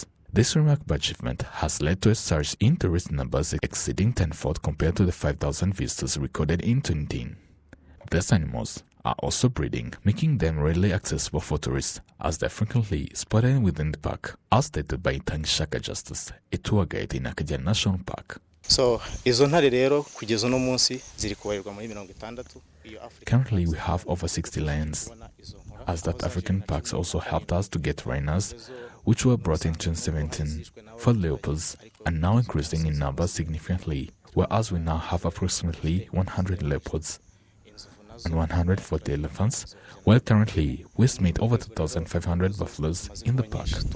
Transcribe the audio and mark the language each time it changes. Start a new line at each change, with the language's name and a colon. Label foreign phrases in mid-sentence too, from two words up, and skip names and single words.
English: This remarkable achievement has led to a surge in tourist numbers exceeding tenfold compared to the 5,000 visitors recorded in 2010. These animals are also breeding, making them readily accessible for tourists, as they're frequently spotted within the park, as stated by Shaka Justice, a tour guide in Akagera National Park. So,
Rundi: izo ntare rero kugeza uno munsi ziri kubarirwa muri 60.
English: Currently, we have over 60 lions, as that African parks also helped us to get rhinos, which were brought in 2017, for leopards, and now increasing in numbers significantly, whereas we now have approximately 100 leopards and 140 elephants, while currently we estimate over 2,500 buffaloes in the park.